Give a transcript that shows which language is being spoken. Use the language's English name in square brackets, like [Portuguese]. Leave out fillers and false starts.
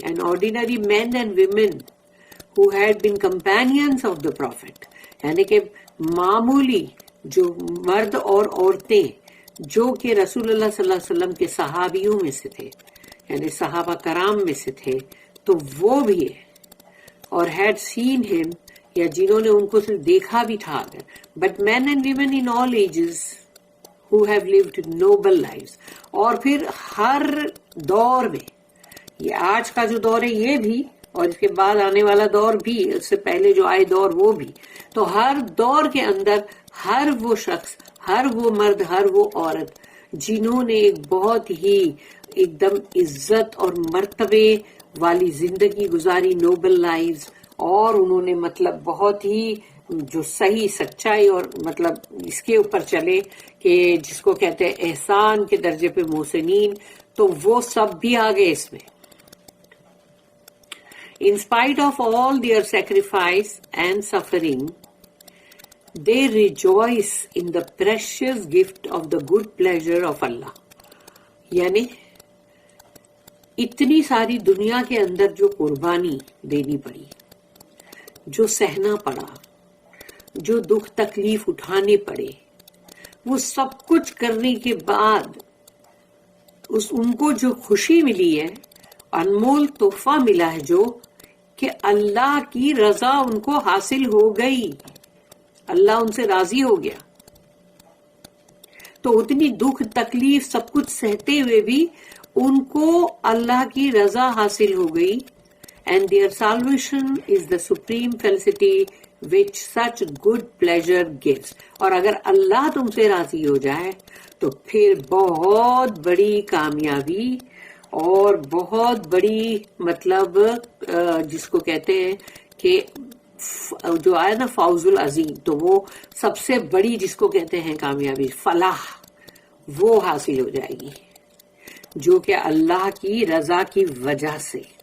[English] and ordinary men and women who had been companions of the prophet، [Urdu] یعنی کہ معمولی جو مرد اور عورتیں جو کہ رسول اللہ صلی اللہ علیہ وسلم کے صحابیوں میں سے تھے، یعنی صحابہ کرام میں سے تھے، تو وہ بھی ہے. اور [English] had seen him، [Urdu] یا جنہوں نے ان کو صرف دیکھا بھی تھا. [English] but men and women in all ages who have lived noble lives. [Urdu] اور پھر ہر دور میں، یہ آج کا جو دور ہے یہ بھی، اور اس کے بعد آنے والا دور بھی، اس سے پہلے جو آئے دور وہ بھی. تو ہر دور کے اندر ہر وہ شخص، ہر وہ مرد، ہر وہ عورت جنہوں نے ایک بہت ہی ایک دم عزت اور مرتبے والی زندگی گزاری، [English] noble lives, [Urdu] اور انہوں نے مطلب بہت ہی جو صحیح سچائی اور مطلب اس کے اوپر چلے کہ جس کو کہتے ہیں احسان کے درجے پہ محسنین، تو وہ سب بھی آ گئے اس میں. [English] In spite of all their sacrifice and suffering, they rejoice in the precious gift of the good pleasure of Allah. [Urdu] یعنی اتنی ساری دنیا کے اندر جو قربانی دینی پڑی، جو سہنا پڑا، جو دکھ تکلیف اٹھانے پڑے، وہ سب کچھ کرنے کے بعد ان کو جو خوشی ملی ہے، انمول تحفہ ملا ہے جو کہ اللہ کی رضا ان کو حاصل ہو گئی، اللہ ان سے راضی ہو گیا. تو اتنی دکھ تکلیف سب کچھ سہتے ہوئے بھی ان کو اللہ کی رضا حاصل ہو گئی. [English] And their salvation is the supreme felicity which such good pleasure gives. [Urdu] اور اگر اللہ تم سے راضی ہو جائے تو پھر بہت بڑی کامیابی اور بہت بڑی مطلب جس کو کہتے ہیں کہ جو آیا نا فوز العظیم، تو وہ سب سے بڑی جس کو کہتے ہیں کامیابی، فلاح، وہ حاصل ہو جائے گی، جو کہ اللہ کی رضا کی وجہ سے.